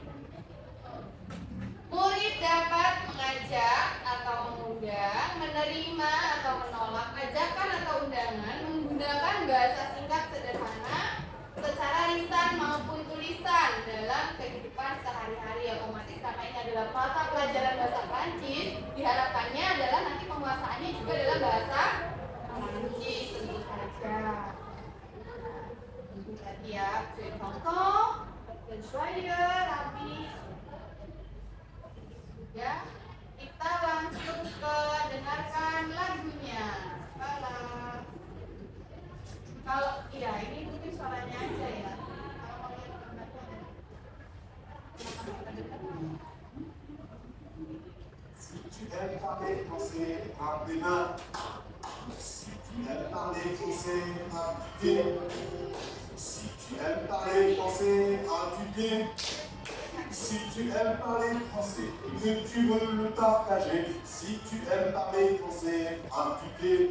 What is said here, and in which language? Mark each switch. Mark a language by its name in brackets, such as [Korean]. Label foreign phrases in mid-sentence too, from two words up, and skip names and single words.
[Indonesian] Murid dapat mengajak atau mengundang, menerima atau menolak ajakan atau undangan menggunakan bahasa singkat sederhana secara lisan maupun tulisan dalam kehidupan sehari-hari. Otomatis karena ini adalah mata pelajaran bahasa Prancis, diharapkannya adalah nanti penguasaannya juga dalam bahasa Prancis tentu saja. Tadi ya, contoh, [French] joyeux, ravi. [Indonesian] Ya, kita langsung ke dengarkan lagunya. Kalau iya ini mungkin suaranya aja ya. [French] Si tu aimes parler quand c'est un débat Si tu aimes parler français, appliqué. Si tu aimes parler français, appliqué. Si tu aimes parler français et que tu veux le partager, si tu aimes parler français, appliqué.